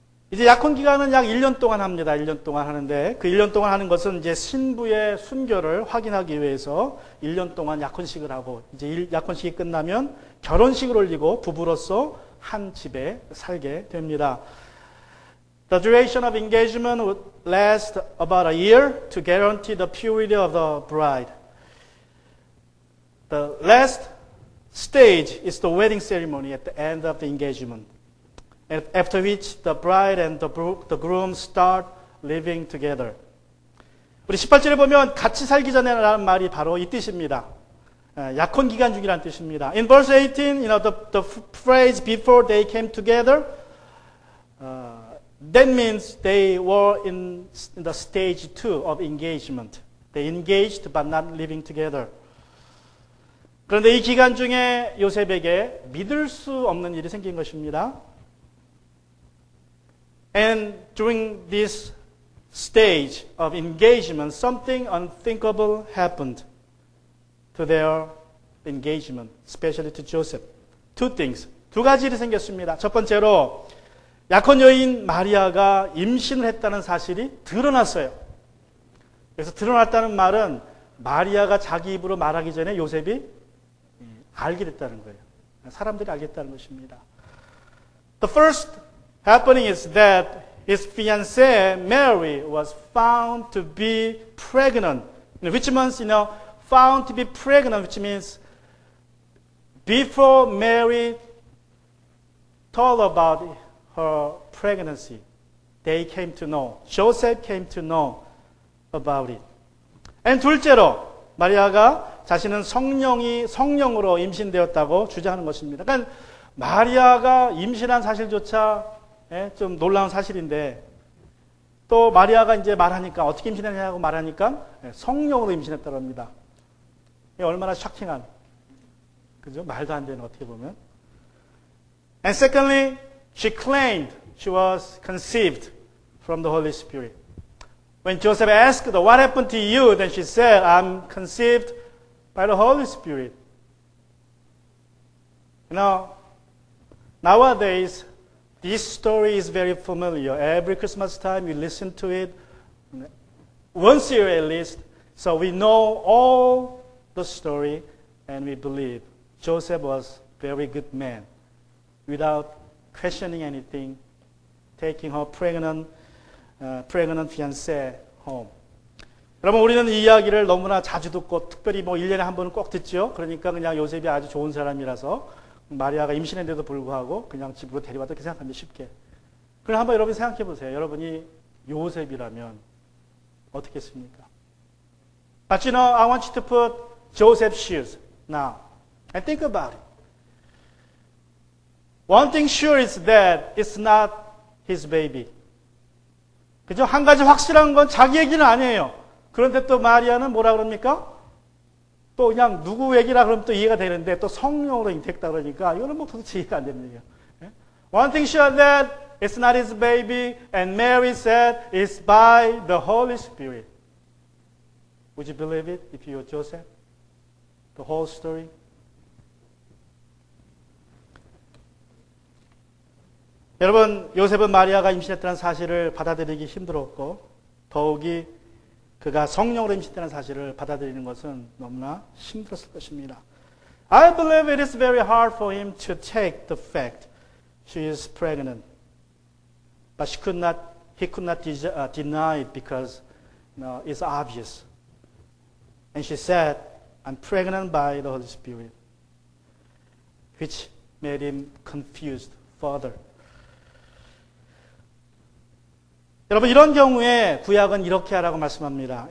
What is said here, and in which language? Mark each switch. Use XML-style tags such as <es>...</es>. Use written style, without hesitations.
<ko>이제 약혼 기간은 약 1년 동안 합니다. 1년 동안 하는데 그 1년 동안 하는 것은 이제 신부의 순교를 확인하기 위해서 1년 동안 약혼식을 하고 이제 약혼식이 끝나면 결혼식을 올리고 부부로서 한 집에 살게 됩니다.</ko> <en>The duration of engagement would last about a year to guarantee the purity of the bride. The last stage is the wedding ceremony at the end of the engagement. After which the bride and the groom start living together.</en> <ko>우리 18절에 보면 같이 살기 전에라는 말이 바로 이 뜻입니다. 약혼 기간 중이라는 뜻입니다.</ko> <en>In verse 18, the phrase before they came together, that means they were in the stage 2 of engagement. They engaged but not living together.</en> <ko>그런데 이 기간 중에 요셉에게 믿을 수 없는 일이 생긴 것입니다.</ko> <en>And during this stage of engagement, something unthinkable happened to their engagement, especially to Joseph. Two things.</en> <ko>두 가지 일이 생겼습니다. 첫 번째로 약혼 여인 마리아가 임신을 했다는 사실이 드러났어요. 그래서 드러났다는 말은 마리아가 자기 입으로 말하기 전에 요셉이 알게 됐다는 거예요. 사람들이 알겠다는 것입니다.</ko> <en>The first happening is that his fiancée Mary was found to be pregnant, which means, found to be pregnant, which means before Mary told about her pregnancy, they came to know. Joseph came to know about it. And</en> <ko>둘째로 마리아가 자신은 성령으로 임신되었다고 주장하는 것입니다. 그러니까 마리아가 임신한 사실조차 좀 놀라운 사실인데 또 마리아가 이제 말하니까 어떻게 임신했냐고 말하니까 성령으로 임신했다고 합니다. 얼마나 쇼킹한, 그죠? 말도 안 되는 어떻게 보면.</ko> <en>And secondly, she claimed she was conceived from the Holy Spirit. When Joseph asked, what happened to you? Then she said, I'm conceived by the Holy Spirit. Nowadays, this story is very familiar. Every Christmas time we listen to it, once a year at least. So we know all the story and we believe Joseph was a very good man without questioning anything, taking her pregnant fiancé home.</en> <ko>여러분, 우리는 이 이야기를 너무나 자주 듣고 특별히 1년에 한 번은 꼭 듣죠. 그러니까 그냥 요셉이 아주 좋은 사람이라서 마리아가 임신했는데도 불구하고 그냥 집으로 데려왔다 이렇게 생각합니다. 쉽게. 그럼 한번 여러분 생각해 보세요. 여러분이 요셉이라면 어떻게 했습니까?</ko> <en>But I want you to put Joseph's shoes now and think about it. One thing sure is that it's not his baby.</en> <ko>그죠? 한 가지 확실한 건 자기 얘기는 아니에요. 그런데 또 마리아는 뭐라 그럽니까? 또 그냥 누구 얘기라 그러면 또 이해가 되는데 또 성령으로 잉태했다 그러니까 이거는 도대체 이해가 안 됩니다.</ko> <en>One thing sure that it's not his baby and Mary said it's by the Holy Spirit. Would you believe it if you were Joseph? The whole story?</en> <ko>여러분, 요셉은 마리아가 임신했다는 사실을 받아들이기 힘들었고 더욱이 그가 성령으로 임신했다는 사실을 받아들이는 것은 너무나 힘들었을 것입니다.</ko> <en>I believe it is very hard for him to take the fact she is pregnant. But he could not deny it because it's obvious. And she said, I'm pregnant by the Holy Spirit, which made him confused further.</en> <ko>여러분, 이런 경우에 구약은 이렇게 하라고 말씀합니다.</ko>